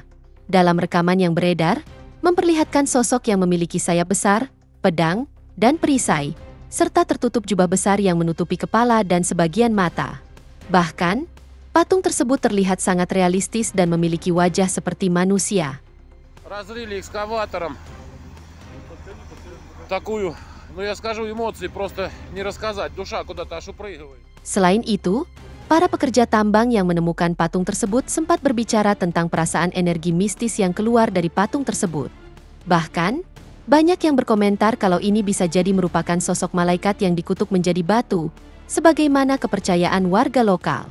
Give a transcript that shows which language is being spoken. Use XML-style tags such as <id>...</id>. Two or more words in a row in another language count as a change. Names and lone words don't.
<id>Dalam rekaman yang beredar, memperlihatkan sosok yang memiliki sayap besar, pedang, dan perisai, serta tertutup jubah besar yang menutupi kepala dan sebagian mata. Bahkan, patung tersebut terlihat sangat realistis dan memiliki wajah seperti manusia.</id> <ru>Разрыли экскаватором такую, ну я скажу, эмоции просто не рассказать, душа куда-то аж упрыгивает.</ru> <id>Selain itu, para pekerja tambang yang menemukan patung tersebut sempat berbicara tentang perasaan energi mistis yang keluar dari patung tersebut. Bahkan, banyak yang berkomentar kalau ini bisa jadi merupakan sosok malaikat yang dikutuk menjadi batu, sebagaimana kepercayaan warga lokal.</id>